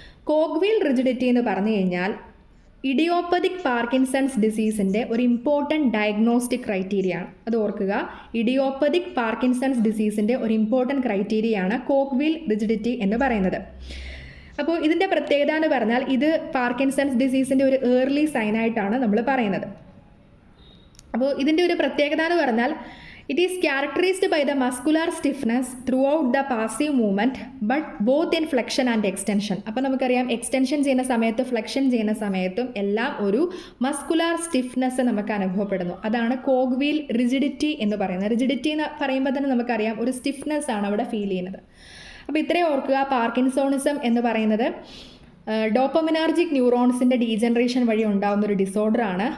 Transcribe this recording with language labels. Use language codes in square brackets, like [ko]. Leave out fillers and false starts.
[ml] Cog wheel rigidity എന്ന് പറഞ്ഞു കഴിഞ്ഞാൽ ഇഡിയോപ്പതിക് പാർക്കിൻസൺസ് ഡിസീസിൻ്റെ ഒരു ഇമ്പോർട്ടൻറ്റ് ഡയഗ്നോസ്റ്റിക് ക്രൈറ്റീരിയ ആണ്. അത് ഓർക്കുക, ഇഡിയോപ്പതിക് പാർക്കിൻസൺസ് ഡിസീസിൻ്റെ ഒരു ഇമ്പോർട്ടൻറ്റ് ക്രൈറ്റീരിയയാണ് കോക്ക് വീൽ റിജിഡിറ്റി എന്ന് പറയുന്നത്. അപ്പോൾ ഇതിൻ്റെ പ്രത്യേകത എന്ന് പറഞ്ഞാൽ ഇത് പാർക്കിൻസൺസ് ഡിസീസിൻ്റെ ഒരു ഏർലി സൈനായിട്ടാണ് നമ്മൾ പറയുന്നത്. അപ്പോൾ ഇതിൻ്റെ ഒരു പ്രത്യേകത എന്ന് പറഞ്ഞാൽ [en] it is characterized by the muscular stiffness throughout the passive movement but both in flexion and extension. [ml] അപ്പോൾ നമുക്കറിയാം എക്സ്റ്റൻഷൻ ചെയ്യുന്ന സമയത്ത് ഫ്ലെക്ഷൻ ചെയ്യുന്ന സമയത്തും എല്ലാം ഒരു മസ്കുലാർ സ്റ്റിഫ്നെസ് നമുക്ക് അനുഭവപ്പെടുന്നു. അതാണ് കോക്ക് വീൽ റിജിഡിറ്റി എന്ന് പറയുന്നത്. റിജിഡിറ്റി എന്ന് പറയുമ്പോൾ തന്നെ നമുക്കറിയാം ഒരു സ്റ്റിഫ്നെസ് ആണ് അവിടെ ഫീൽ ചെയ്യുന്നത്. അപ്പോൾ ഇത്രയും ഓർക്കുക, പാർക്കിൻസോണിസം എന്ന് പറയുന്നത് ഡോപ്പമിനാർജിക് ന്യൂറോൺസിൻ്റെ ഡീജനറേഷൻ വഴി ഉണ്ടാകുന്ന ഒരു ഡിസോർഡറാണ്.